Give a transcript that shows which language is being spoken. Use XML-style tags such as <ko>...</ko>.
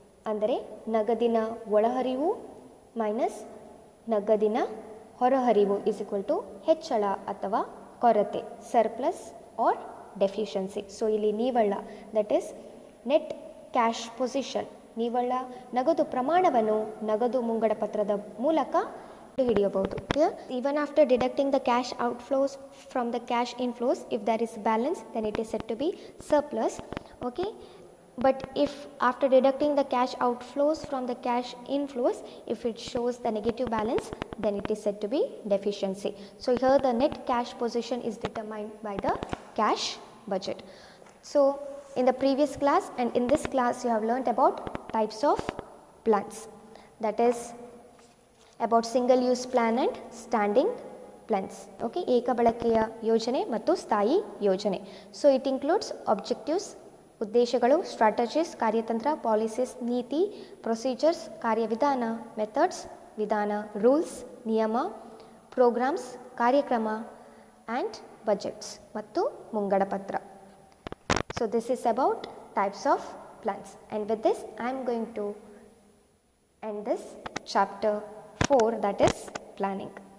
<kn>ಅಂದರೆ ನಗದಿನ ಒಳಹರಿವು minus ನಗದಿನ ಹೊರಹರಿವು</kn> <en>is equal to</en> <kn>ಹೆಚ್ಚಳ ಅಥವಾ ಕೊರತೆ,</kn> <en>Surplus or deficiency.</en> <kn>ಸೊ ಇಲ್ಲಿ ನಿವ್ವಳ</kn> <en>that is net cash position,</en> <kn>ನಿವ್ವಳ ನಗದು ಪ್ರಮಾಣವನ್ನು ನಗದು ಮುಂಗಡ ಪತ್ರದ ಮೂಲಕ ಹಿಡಿಯಬಹುದು.</kn> <en>Even after deducting the cash outflows from the cash inflows, if there is balance, then it is said to be surplus. Okay, but if after deducting the cash outflows from the cash inflows, if it shows the negative balance, then it is said to be deficiency. So here the net cash position is determined by the cash budget. So in the previous class and in this class you have learnt about types of plans, that is about single use plan and standing plans.</en> <kn>Okay, ಏಕ ಬಳಕೆಯ ಯೋಜನೆ ಮತ್ತು ಸ್ಥಾಯಿ ಯೋಜನೆ.</kn> <en>so it includes objectives,</en> <kn>ಉದ್ದೇಶಗಳು, strategies, ಕಾರ್ಯತಂತ್ರ, policies, ನೀತಿ, procedures, ಕಾರ್ಯವಿಧಾನ, ಮೆಥಡ್ಸ್, ವಿಧಾನ, ರೂಲ್ಸ್, ನಿಯಮ, ಪ್ರೋಗ್ರಾಮ್ಸ್, ಕಾರ್ಯಕ್ರಮ ಆ್ಯಂಡ್ ಬಜೆಟ್ಸ್ ಮತ್ತು ಮುಂಗಡ ಪತ್ರ.</kn> <en>So this is about types of plans, and with this I am going to end this chapter 4, that is planning.</en>